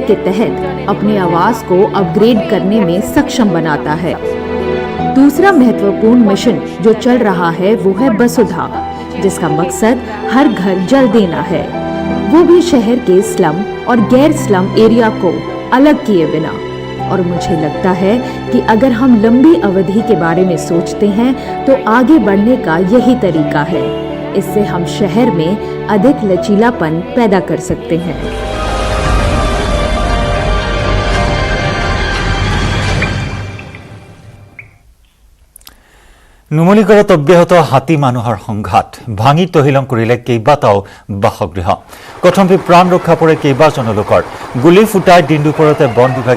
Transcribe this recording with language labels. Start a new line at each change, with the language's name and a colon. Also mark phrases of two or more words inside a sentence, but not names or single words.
Hindi: के तहत अपने आवास को अपग्रेड करने में सक्षम बनाता है दूसरा महत्वपूर्ण मिशन जो चल रहा है वो है वसुधा जिसका मकसद हर घर जल देना है वो भी शहर के स्लम और गैर स्लम एरिया को अलग किए बिना और मुझे लगता है कि अगर हम लंबी अवधि के बारे में सोचते हैं तो आगे बढ़ने का यही तरीका है इससे हम शहर में अधिक लचीलापन पैदा कर सकते हैं
Assamese: নুমলীগড়ত অব্যাহত হাতী মানুহৰ সংঘাত ভাঙি তহিলং কৰিলে কেইবাটাও বাসগৃহ কথম্পি প্ৰাণ ৰক্ষা পৰে কেইবাজনো লোকৰ গুলি ফুটাই দিন দুপৰতে বন বিভাগে